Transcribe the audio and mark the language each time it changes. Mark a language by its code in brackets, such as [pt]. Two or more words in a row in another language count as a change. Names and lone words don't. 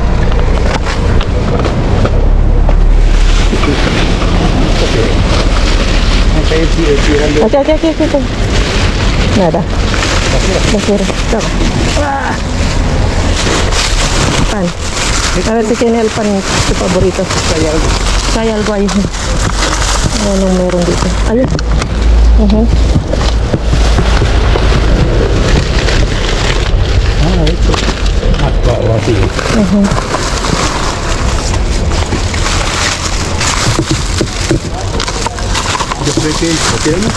[es] Aquí. Nada. Basura. Toma. Ah. Pan. A ver si tiene el pan tu favorito. Hay algo ahí. No [tl] meron dito. Ayun. [es] Ah, esto. Ah, así. Yo creo que lo queremos.